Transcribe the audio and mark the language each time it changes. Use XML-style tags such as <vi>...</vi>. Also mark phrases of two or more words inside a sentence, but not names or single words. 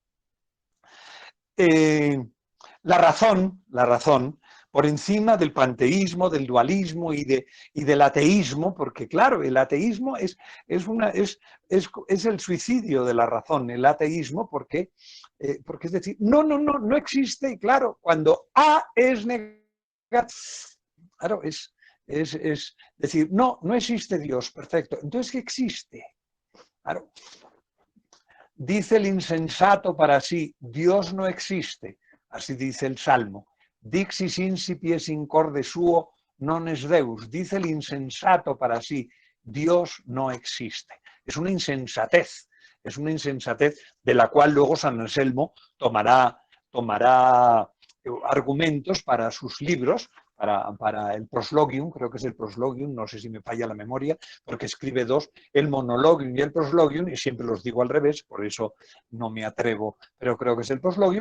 <es>La razón, por encima del panteísmo, del dualismo y del ateísmo, porque claro, el ateísmo es el suicidio de la razón, el ateísmo, porque es decir, no existe, y claro, cuando A es negativo, claro, es decir, no existe Dios, perfecto, entonces ¿qué existe? Claro. Dice el insensato para sí, Dios no existe, así dice el Salmo.</es> <la>Dixis incipies in corde suo non es Deus.</la> <es>Dice el insensato para sí, Dios no existe. Es una insensatez de la cual luego San Anselmo tomará argumentos para sus libros, para el proslogium, creo que es el proslogium, no sé si me falla la memoria, porque escribe dos, el</es> <la>monologium y el proslogium,</la> <es>y siempre los digo al revés, por eso no me atrevo, pero creo que es el proslogium.</es>